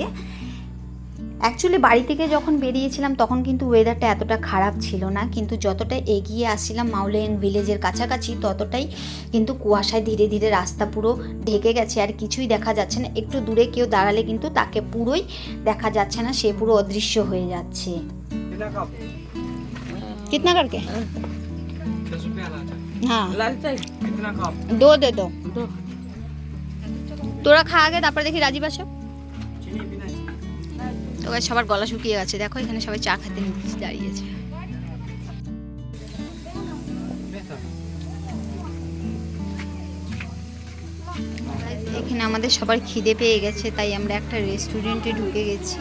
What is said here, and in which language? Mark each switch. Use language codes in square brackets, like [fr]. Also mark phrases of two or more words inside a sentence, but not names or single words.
[bn] অ্যাকচুয়ালি বাড়ি থেকে যখন বেরিয়েছিলাম তখন কিন্তু ওয়েদারটা এতটা খারাপ ছিল না, কিন্তু যতটা এগিয়ে আসছিলাম মাউলিয়াং ভিলেজের কাছাকাছি ততটাই কিন্তু কুয়াশায় ধীরে ধীরে রাস্তা পুরো ঢেকে গেছে, আর কিছুই দেখা যাচ্ছে না। একটু দূরে কেউ দাঁড়ালে কিন্তু তাকে পুরোই দেখা যাচ্ছে না, সে পুরো অদৃশ্য হয়ে যাচ্ছে। [hi] कितना करके? 10 रुपया हाँ लाल चाय कितना कप? [bn] 2 [hi] दे दो। [bn] তোরা খা আগে, তারপরে দেখি রাজীব আসো। তো সবার গলা শুকিয়ে গেছে, দেখো এখানে সবাই চা খেতে দাঁড়িয়েছে। এখানে আমাদের সবার খিদে পেয়ে গেছে, তাই আমরা একটা রেস্টুরেন্টে ঢুকে গেছি।